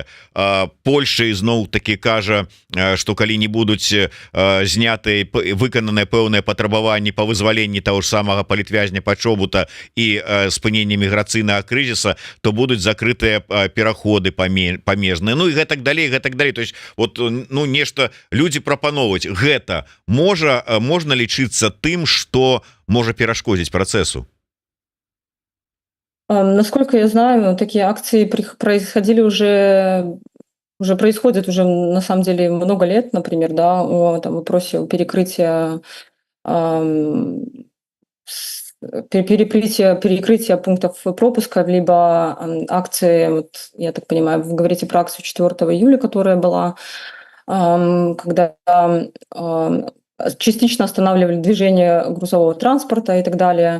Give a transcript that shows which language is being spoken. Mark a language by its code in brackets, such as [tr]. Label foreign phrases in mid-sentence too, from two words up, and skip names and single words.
[be] Польша ізноў таки кажа, што калі не будуць знятыя выкананыя пэўныя патрабаванні па вызваленні таго ж самага палітвязня Пачобута і спынення міграцыйнага крызіса, то будуць закрытыя пераходы памежныя, ну і гэтак далей. [ru] То есть [be] вот, ну, нешта людзі прапановваюць, гэта можна лічыцца тым, што можа перашкодзіць працэсу? [ru] Насколько я знаю, такие акции происходили происходят уже на самом деле много лет, например, да, о там вопросе перекрытия перекрытия пунктов пропуска, либо акции, вот, я так понимаю, вы говорите про акцию 4 июля, которая была, когда частично останавливали движение грузового транспорта и так далее.